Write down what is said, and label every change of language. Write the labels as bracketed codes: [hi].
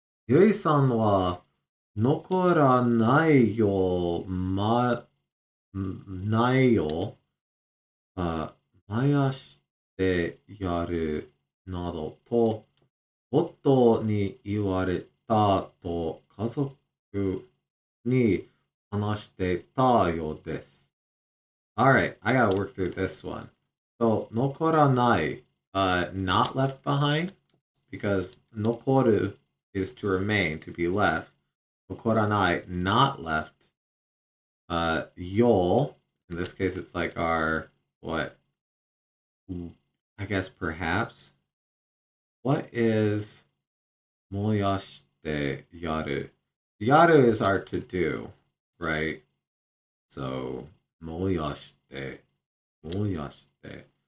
[ja] ゆいさんは残らないよ、ないよ、燃やしてやるなどと夫に言われたと家族に話してたようです。 [en] Alright, I gotta work through this one. So, 残らない, not left behind, because 残る is to remain, to be left. 残らない, not left. Yo, in this case, it's like our, what? I guess perhaps. What is 燃やして yaru? Yaru is our to do, right? So, 燃やして, 燃やして.